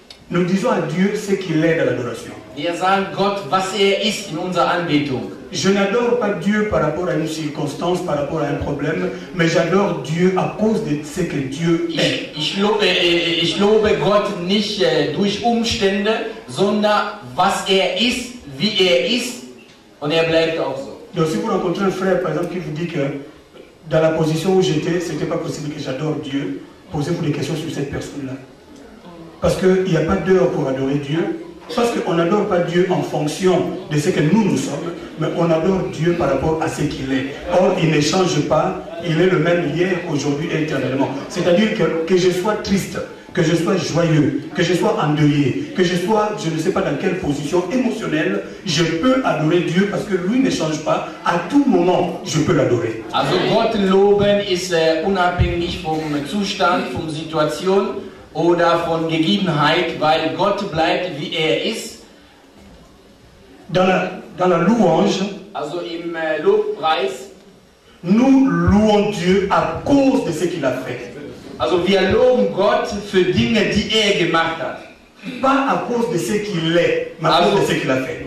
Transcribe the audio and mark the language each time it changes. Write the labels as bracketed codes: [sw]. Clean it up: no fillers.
[fr] Nous disons à Dieu ce qu'il est dans l'adoration. [de] Wir sagen Gott, was er ist in unserer Anbetung. [fr] Je n'adore pas Dieu par rapport à une circonstance, par rapport à un problème, mais j'adore Dieu à cause de ce que Dieu est. [de] Ich lobe Gott nicht durch Umstände, sondern was er ist, wie er ist, und er bleibt auch so. [fr] Donc si vous rencontrez un frère, par exemple, qui vous dit que dans la position où j'étais, ce n'était pas possible que j'adore Dieu, posez-vous des questions sur cette personne-là. Parce qu'il n'y a pas d'heure pour adorer Dieu. Parce qu'on n'adore pas Dieu en fonction de ce que nous sommes, mais on adore Dieu par rapport à ce qu'il est. Or, il ne change pas, il est le même hier, aujourd'hui et éternellement. C'est-à-dire que je sois triste, que je sois joyeux, que je sois endeuillé, que je sois, je ne sais pas dans quelle position émotionnelle, je peux adorer Dieu parce que lui ne change pas. À tout moment, je peux l'adorer. [de] Also Gott loben ist unabhängig vom Zustand, von Situation oder von Gegebenheit, weil Gott bleibt wie er ist. [fr] Dans la louange, [de] also im Lobpreis, [fr] nous louons Dieu à cause de ce qu'il a fait. [de] Also wir loben Gott für Dinge, die er gemacht hat. [fr] Pas à cause de ce qu'il est, mais à cause de ce qu'il a fait.